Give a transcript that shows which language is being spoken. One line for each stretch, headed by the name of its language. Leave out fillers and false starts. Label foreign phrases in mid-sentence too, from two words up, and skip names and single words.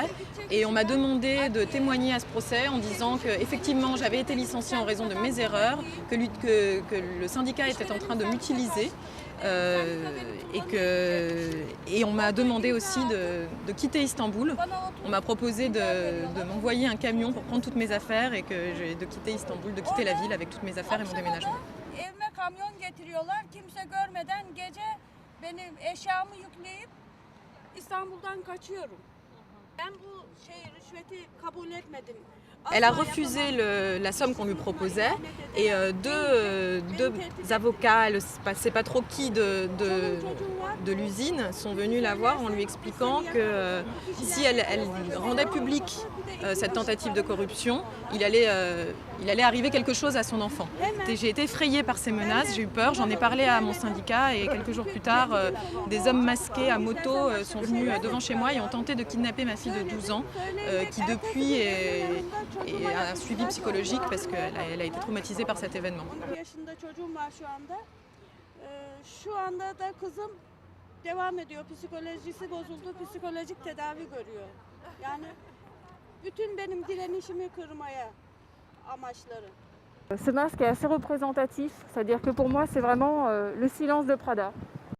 French: Et on m'a demandé de témoigner à ce procès en disant qu'effectivement j'avais été licenciée en raison de mes erreurs, que le syndicat était en train de m'utiliser et on m'a demandé aussi de quitter Istanbul. On m'a proposé de m'envoyer un camion pour prendre toutes mes affaires et de quitter Istanbul, de quitter la ville avec toutes mes affaires et mon déménagement.
Turkish: Evime kamyon getiriyorlar. Kimse görmeden gece benim eşyamı yükleyip İstanbul'dan kaçıyorum. Ben bu rüşveti kabul etmedim.
French: Elle a refusé la somme qu'on lui proposait et deux avocats, elle ne sait pas trop qui de l'usine, sont venus la voir en lui expliquant que si elle rendait publique cette tentative de corruption, il allait arriver quelque chose à son enfant. J'ai été effrayée par ces menaces, j'ai eu peur, j'en ai parlé à mon syndicat et quelques jours plus tard, des hommes masqués à moto sont venus devant chez moi et ont tenté de kidnapper ma fille de 12 ans qui depuis est un suivi psychologique parce qu'elle a été traumatisée par cet événement.
Turkish: Şu anda da kızım devam ediyor. Psikolojisi bozuldu, psikolojik tedavi görüyor. Yani bütün benim direnişimi kırmaya amaçları.
French: Ce masque est assez représentatif, c'est-à-dire que pour moi c'est vraiment le silence de Prada.